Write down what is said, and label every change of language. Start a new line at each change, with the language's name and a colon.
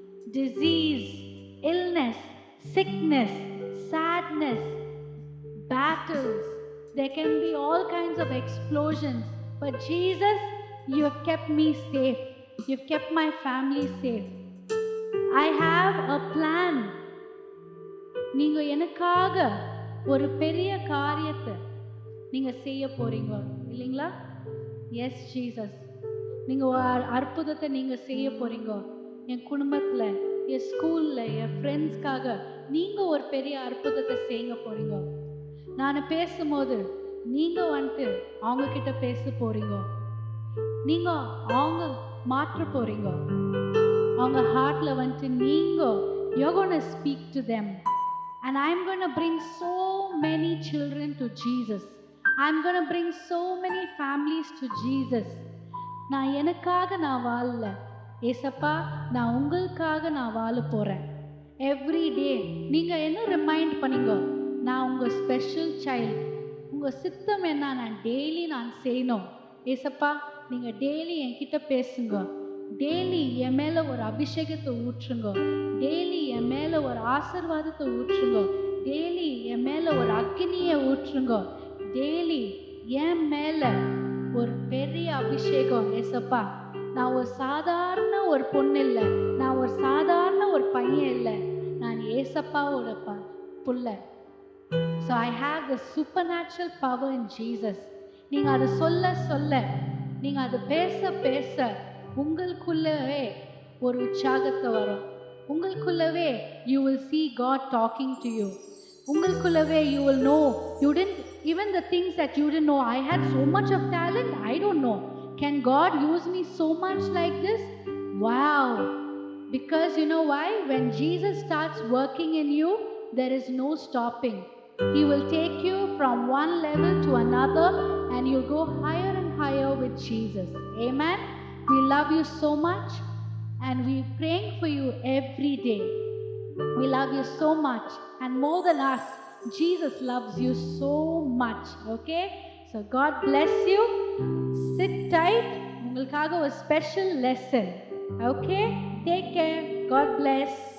English: Disease, illness, sickness, sadness, battles. There can be all kinds of explosions. But Jesus, you have kept me safe. You've kept my family safe. I have a plan.
Tamil: நீங்க எனக்காக ஒரு பெரிய காரியத்தை நீங்க செய்ய போறீங்க இல்லைங்களா? S Jesus, நீங்க ஒரு அற்புதத்தை நீங்க செய்ய போறீங்க. என் குடும்பத்துல, என் ஸ்கூல்ல, என் ஃப்ரெண்ட்ஸ்க்காக நீங்க ஒரு பெரிய அற்புதத்தை செய்ய போறீங்க. நான் பேசும்போது நீங்க வந்துட்டு அவங்க கிட்ட பேச போறீங்க. நீங்க அவங்க மாற்ற போறீங்க. அவங்க ஹார்ட்ல வந்துட்டு நீங்க
English: you're going to speak to them, and I'm going to bring so many children to Jesus. I'm going to bring so many families to Jesus.
Tamil: நான் எனக்காக நான் வாழல ஏசப்பா, நான் உங்களுக்காக நான் வாழ போறேன். எவ்ரி டே நீங்க என்ன ரிமைண்ட் பண்ணீங்க, நான் உங்கள் ஸ்பெஷல் சைல்டு. உங்கள் சித்தம் என்ன நான் டெய்லி நான் செய்யணும். ஏசப்பா, நீங்கள் டெய்லி என்கிட்ட பேசுங்க. டெய்லி என் மேலே ஒரு அபிஷேகத்தை ஊற்றுங்க. டெய்லி என் மேலே ஒரு ஆசீர்வாதத்தை ஊற்றுங்க. டெய்லி என் மேலே ஒரு அக்னியை ஊற்றுங்க. டெய்லி என் மேலே ஒரு பெரிய அபிஷேகம். ஏசப்பா, நான் ஒரு சாதாரண ஒரு பொண்ணு இல்லை, நான் ஒரு சாதாரண ஒரு பையன் இல்லை, நான் ஏசப்பாவோட புள்ள.
English: So I have the supernatural power in Jesus.
Tamil: நீங்க அதை சொல்ல சொல்ல, நீங்க அதை பேச பேச உங்களுக்குள்ளவே ஒரு உற்சாகத்தை வரும். உங்களுக்குள்ளவே
English: you will see God talking to you. உங்களுக்குள்ளவே you will know, you didn't even the things that you didn't know. I had so much of talent, I don't know. Can God use me so much like this? Wow. Because you know why? When Jesus starts working in you, there is no stopping. He will take you from one level to another, and you'll go higher and higher with Jesus. Amen. We love you so much, and we're praying for you every day. We love you so much, and more than us, Jesus loves you so much. Okay? So God bless you. Sit tight.
Tamil: உங்களுக்காக ஒரு
English: special lesson. Okay? Take care. God bless.